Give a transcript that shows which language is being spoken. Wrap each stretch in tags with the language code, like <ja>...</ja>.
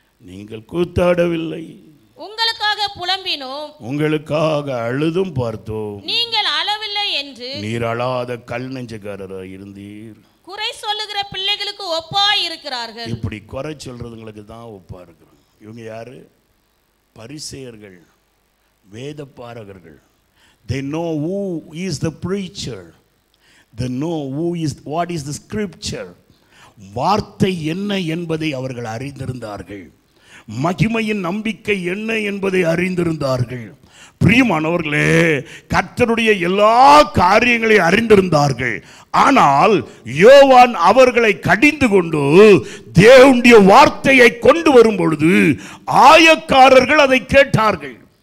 <ta>நீங்கள் கூத்தாடவில்லை, உங்களுக்காக புலம்பினோம், உங்களுக்காக அழுதும் பார்த்தோம், நீங்கள் அளவில்லை என்று நீர் அழாத கல் நெஞ்சக்காரராக இருந்தீர். குறை சொல்லுகிற பிள்ளைகளுக்கு ஒப்பாய் இருக்கிறார்கள். இப்படி குறை சொல்றதுங்களுக்கு தான் ஒப்பா இருக்கிறோம். இவங்க யாரு? பரிசேயர்கள், வேதபாரகர்கள்,</ta> <en>they know who is the preacher, they know what is the scripture.</en> <ta>வார்த்தை என்ன என்பதை அவர்கள் அறிந்திருந்தார்கள். மகிமையின் நம்பிக்கை என்ன என்பதை அறிந்திருந்தார்கள். பிரியமானவர்களே, கர்த்தருடைய எல்லா காரியங்களையும் அறிந்திருந்தார்கள். ஆனால் யோவான் அவர்களை கடிந்து கொண்டு தேவனுடைய வார்த்தையை கொண்டு வரும் பொழுது ஆயக்காரர்கள் அதை கேட்டார்கள்.</ta>